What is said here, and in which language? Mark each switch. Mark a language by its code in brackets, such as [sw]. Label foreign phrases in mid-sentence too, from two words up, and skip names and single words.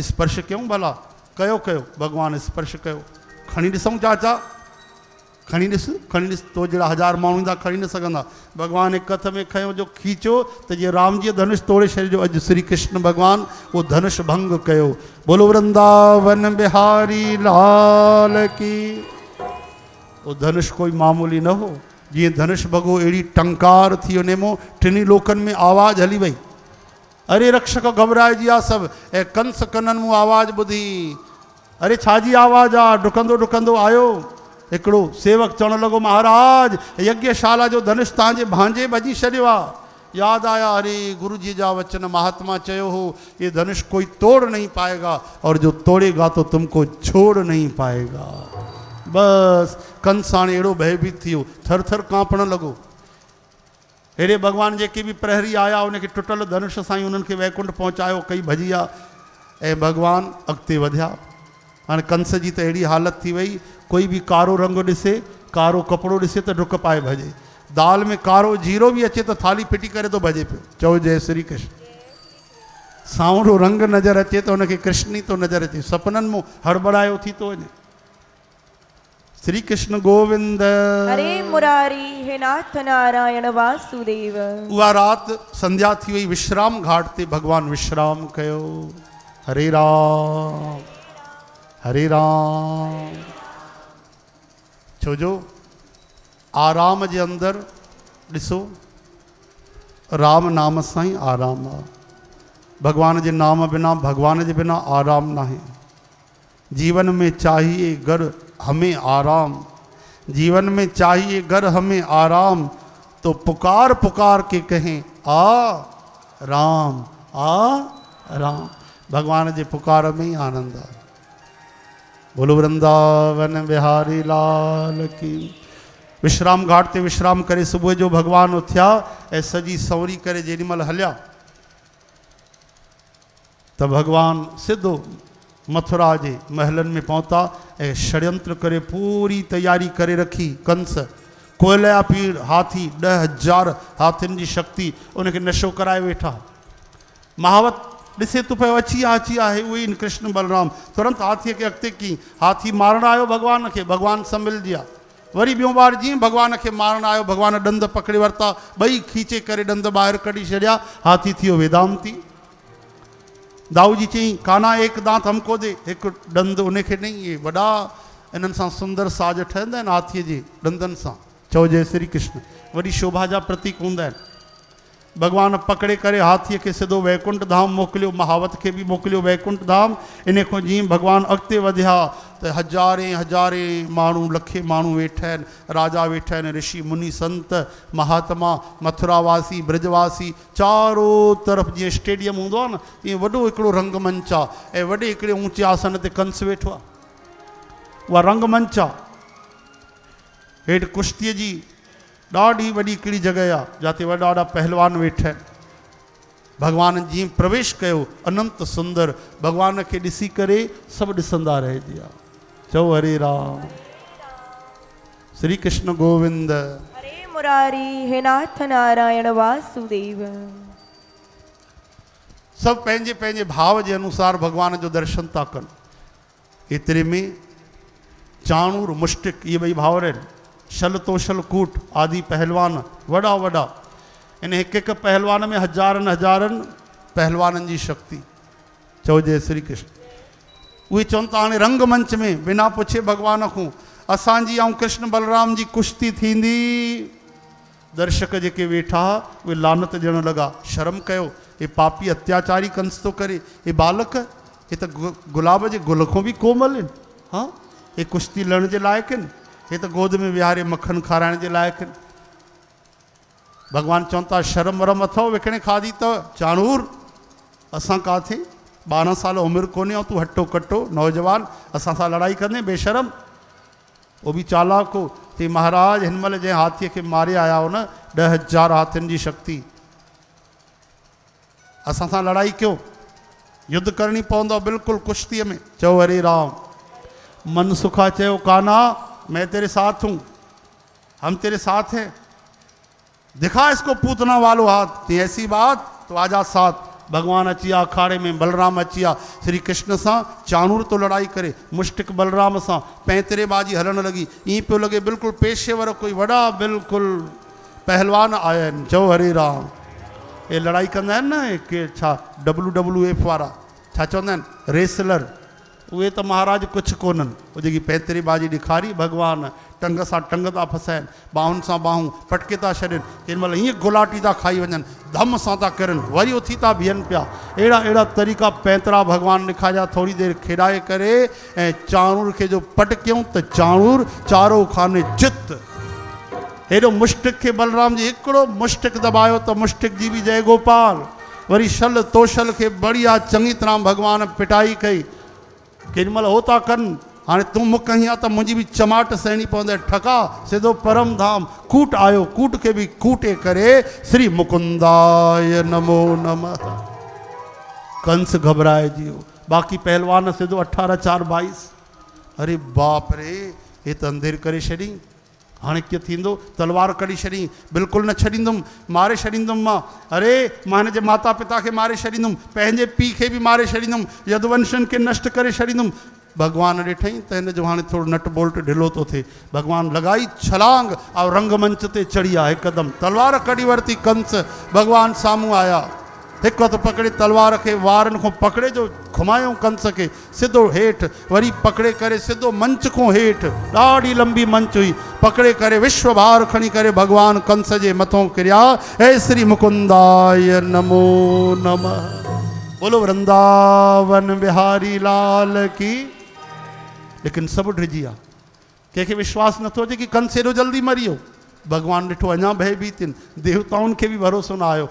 [sd] स्पर्श कयूं भला, कयो कयो। भगवान स्पर्श कयो। खणी ॾिसूं चाचा, खणी ॾिस, खणी ॾिस, तो जहिड़ा 1000 माण्हू ईंदा खणी न सघंदा। भगवान हिकु हथ में खयो, जो खीचो त जीअं राम जी धनुष तोड़े छॾियो। अॼु श्री कृष्ण भगवान उहो धनुष भंग कयो। [hi] बोलो वृंदावन बिहारी लाल की। [sd] वो धनुष कोई मामूली न हो। जीअं धनुष भॻो अहिड़ी टंकार थी उन में, टिनी लोकनि में आवाज़ हली वई। अरे रक्षक घबराइजी विया सभु। ऐं कंस कननि मूं आवाज़ ॿुधी। अरे छाजी आवाज़ आहे? डुकंदो डुकंदो आयो हिकिड़ो सेवक चवण लॻो, महाराज यज्ञशाला जो धनुष तव्हांजे भांजे भॼी छॾियो आहे। यादि आया, अरे गुरु जी जा वचन महात्मा चयो हो, [hi] ये धनुष कोई तोड़ नहीं पाएगा, और जो तोड़ेगा तो तुमको छोड़ नहीं पाएगा। [sd] बस कंस हाणे अहिड़ो भयभीत थी वियो, थर थर कांपण लॻो। अहिड़े भगवान जेके बि प्रहरी आया, उनखे टुटल धनुष सां ई उन्हनि खे वैकुंठ पहुचायो, कई भॼी विया। ऐं भगवान अॻिते वधिया। हाणे कंस जी त अहिड़ी हालत थी वई, कोई भी कारो रंग ॾिसे, कारो कपिड़ो ॾिसे त डुक पाए भॼे। दाल में कारो जीरो भी अचे तो थाली फिटी करे तो भॼे पियो। चओ जय श्री कृष्ण। सांवरो रंग नज़र अचे तो उनखे कृष्ण ई तो नज़र अचे, सपननि में हड़बड़ायो थी तो वञे। [hi] श्री कृष्ण गोविंद हरे मुरारी, हे नाथ नारायण वासुदेव। [sd] उहा रात संध्या थी वई। विश्राम घाट ते भगवान विश्राम कयो। हरे राम हरे राम। छोजो आराम जे अंदर ॾिसो, राम नाम सां ई आराम आहे। भगवान जे नाम बिना, भगवान जे बिना आराम ना है। [hi] जीवन में चाहिए घर हमें आराम, जीवन में चाहिए घर हमें आराम, तो पुकार पुकार के कहें आ राम, आ राम। [sd] भगवान जे पुकार में ही आनंद आहे। [hi] बोलो वृंदावन बिहारी लाल की। [sd] विश्राम घाट ते विश्राम करे सुबह जो भगवान उथिया ऐं सजी सवरी करे जेॾीमहिल हलिया त भगवान सिधो मथुरा जे महलनि में पहुता ऐं षड्यंत्र करे पूरी तैयारी करे रखी। कंस कोयला पीर हाथी 10,000 हाथियुनि जी शक्ति उनखे नशो कराए वेठा। महावत ॾिसे तो पियो अची आहे उहे इन कृष्ण बलराम। तुरंत हाथीअ खे अॻिते की, हाथी मारण आयो भगवान खे, भगवान संभलिजी विया। वरी ॿियों बार जीअं भगवान खे मारण आयो, भगवान ॾंद पकड़े वरिता, ॿई खीचे करे ॾंद ॿाहिरि कढी छॾिया। हाथी थियो वेदांती। दाऊ जी चई, [hi] काना एक दांत हमको दे, [sd] हिकु ॾंद उनखे ॾेई। इहे वॾा इन्हनि सां सुंदर साज ठहंदा आहिनि हाथीअ जे ॾंदनि सां। चओ जय श्री कृष्ण। वॾी शोभा जा प्रतीक हूंदा आहिनि। भगवान पकड़े करे हाथीअ खे सिधो वैकुंठ धाम मोकिलियो, महावत खे बि मोकिलियो वैकुंठ धाम। इन खां जीअं भगवान अॻिते वधिया त हज़ारे हज़ारे माण्हू, लखे माण्हू वेठा आहिनि, राजा वेठा आहिनि, ऋषि मुनि संत महात्मा, मथुरावासी ब्रजवासी, चारो तरफ़ जीअं स्टेडियम हूंदो आहे न, ईअं वॾो हिकिड़ो रंगमंच आहे ऐं वॾे हिकिड़े ऊचे आसन ते कंस वेठो आहे। उहा रंगमंच आहे। हेठि कुश्तीअ जी ॾाढी वॾी हिकिड़ी जॻह आहे जिते वॾा वॾा पहलवान वेठा आहिनि। भगवान जीअं प्रवेश कयो, अनंत सुंदर, भगवान खे ॾिसी करे सभु ॾिसंदा रहिजी विया। चओ हरे राम, श्री कृष्ण गोविंद, [hi] हरे मुरारी, हे नाथ नारायण वासुदेव। [sd] सभु पंहिंजे पंहिंजे भाव जे अनुसार भगवान जो दर्शन था कनि। एतिरे में चाणूर मुष्टिक, इहे ॿई भाउर आहिनि, शल तोशल कूट आदि पहलवान वॾा वॾा। इन हिकु हिकु पहलवान में हज़ारनि हज़ारनि पहलवाननि जी शक्ति। चओ जय श्री कृष्ण। उहे चवनि था हाणे रंगमंच में बिना पुछे भगवान खां असांजी ऐं कृष्ण बलराम जी कुश्ती थींदी। दर्शक जेके वेठा उहे लानत ॾियणु लॻा, शर्म कयो, हे पापी अत्याचारी कंस थो करे, हे बालक, हे त गुलाब जे गुल खां बि कोमल आहिनि। हा, हे कुश्ती लड़ण जे लाइक़ु आहिनि, हे त गोद में विहारे मक्खन खाराइण जे लाइक़ु आहिनि। भगवान चवनि था शर्म वरम अथव, विकिणे खाधी त चाणूर, असां काथे 12 साल उमिरि कोन्हे ऐं तूं हटो कटो नौजवान असां सां लड़ाई कंदे बेशरम। वो बि चालाक हो। चई महाराज हिन महिल जंहिं हाथीअ खे मारे आया हो न, 10,000 हाथियुनि जी शक्ति, असां सां लड़ाई कयो, युद्ध करणी पवंदो बिल्कुलु कुश्तीअ में। चओ हरे राम। [hi] मन सुखा चयो कान्हा मैं तेरे साथ हूँ, हम तेरे साथ हैं, दिखा इसको पूतना वालो हाथ। ऐसी बात तो आजा साथ। [sd] भगवान अचिया अखाड़े में, बलराम अचिया श्री कृष्ण सां, चाणूर तो लड़ाई करे, मुष्टिक बलराम सां, पैंतरेबाजी हलण लगी। ईअं पियो लॻे बिल्कुलु पेशेवर कोई वॾा बिल्कुलु पहलवान आया आहिनि। चओ हरे राम। ये लड़ाई कंदा आहिनि न के छा WWF वारा, छा चवंदा आहिनि, रेसलर, उहे त महाराज कुझु कोन्हनि। उहो जेकी पैंतरेबाजी ॾेखारी भगवान, टंग सां टंग था फसाइनि, बाहुनि सां बाहूं पटके था छॾनि, केॾी महिल हीअं गुलाटी था खाई वञनि, धम सां था करनि, वरी उथी था बीहनि पिया। अहिड़ा अहिड़ा तरीक़ा पैंतरा भगवान ॾेखारिया। थोरी देरि खेॾाए करे ऐं चाणूर खे जो पटकियऊं त चाणूर चारो खाने चित। हेॾो मुष्टिक खे बलराम जी हिकिड़ो मुष्टिक दॿायो त मुष्टिक जी बि जय गोपाल। वरी शल तोशल खे बढ़िया चङी तरह भगवान पिटाई कई। केॾी महिल हो था कनि, हाणे तूं मुख हीअं त मुंहिंजी बि चमाट सहणी पवंदे, ठका सिधो परम धाम। कूट आयो, कूट खे बि कूटे करे [sa] श्री मुकुंदाय नमो नमः। [sd] कंस घबराइजी वियो। बाक़ी पहलवान सिधो 18-4-22। अरे बाप रे, हे त अंधेर करे छॾी, हाणे कीअं थींदो? तलवार कढी छॾी, बिल्कुलु न छॾींदुमि, मारे छॾींदुमि मां। अरे मां हिन जे माता पिता खे मारे छॾींदुमि, पंहिंजे पीउ खे बि मारे छॾींदुमि, यदुवंशनि खे नष्ट करे छॾींदुमि। भगवान ॾिठई त हिन जो हाणे थोरो नट बोल्ट ढिलो थो थिए। भगवान लॻाई छलांग ऐं रंगमंच ते चढ़ी आहे हिकदमि, तलवार कढी वरिती। कंस भगवान साम्हूं आया, हिकु हथु पकड़े तलवार खे वारनि खां पकड़े जो घुमायूं कंस खे सिधो हेठि, वरी पकड़े करे सिधो मंच खां हेठि, ॾाढी लंबी मंच हुई, पकड़े करे विश्व भार खणी करे भगवान कंस जे मथां किरिया। [sa] हे श्री मुकुंदाय नमो नमः। [hi] बोलो वृंदावन बिहारी लाल की। [sd] लेकिन सभु ड्रिजी विया, कंहिंखे विश्वास नथो अचे कि कंस एॾो जल्दी मरी वियो। भगवान ॾिठो अञा भयभीत आहिनि, देवताउनि खे बि भरोसो न आयो।